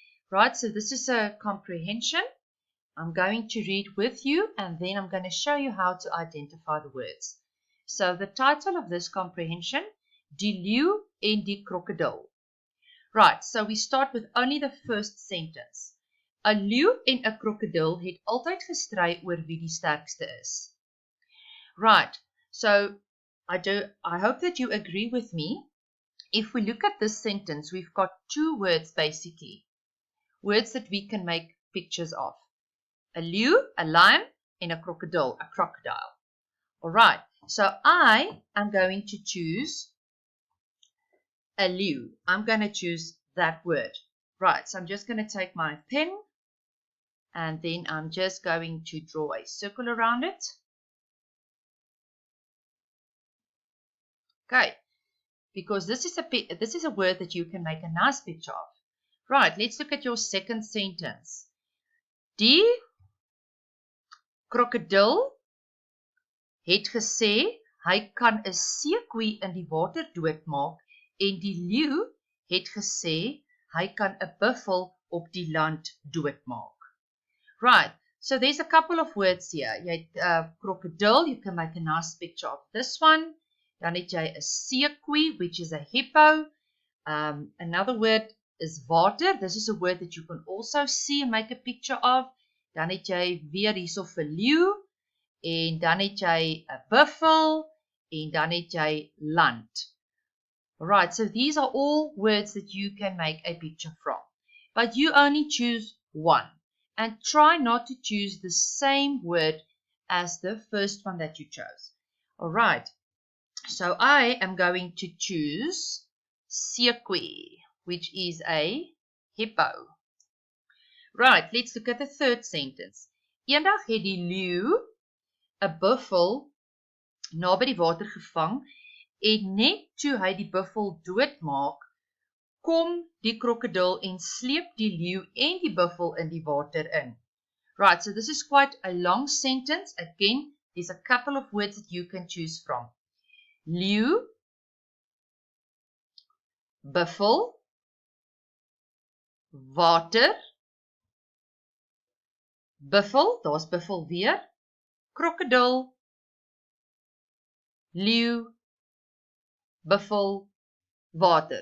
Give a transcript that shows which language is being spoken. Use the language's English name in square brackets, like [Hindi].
[English] Right, so this is a comprehension. I'm going to read with you, and then I'm going to show you how to identify the words. So the title of this comprehension, Die leeu en die krokodil. Right, so we start with only the first sentence. [Afrikaans] 'n leeu en 'n krokodil het altyd gestry oor wie die sterkste is. [English] Right, so I hope that you agree with me. If we look at this sentence, we've got two words basically. Words that we can make pictures of. 'n leeu, a lion, and a crocodile, a crocodile. Alright, so I am going to choose 'n leeu. I'm going to choose that word. Right, so I'm just going to take my pen, and then I'm just going to draw a circle around it. Okay, because this is a word that you can make a nice picture of. Right, let's look at your second sentence. [Afrikaans] Die krokodil het gesê hy kan 'n seekoei in die water doodmaak, en die leeu het gesê hy kan 'n buffel op die land doodmaak. [English] Right, so there's a couple of words here. [Afrikaans] Jy het [English] crocodile, you can make a nice picture of this one. [Afrikaans] Dan het jy 'n seekoei, [English] which is a hippo. Another word is water. This is a word that you can also see and make a picture of. [Afrikaans] Dan het jy weer hierso vir leeu, en dan het jy 'n buffel, en dan het jy land. [English] Alright, so these are all words that you can make a picture from. But you only choose one. And try not to choose the same word as the first one that you chose. Alright, so I am going to choose seekoei, which is a hippo. Right, let's look at the third sentence. [Afrikaans] Eendag het die leeu 'n buffel naby die water gevang, en net toe hy die buffel doodmaak, kom die krokodil en sleep die leeu en die buffel in die water in. [English] Right, so this is quite a long sentence. Again, there's a couple of words that you can choose from. [Afrikaans] Leeu, buffel, water, buffel, daar's buffel weer, krokodil, leeu, buffel, water.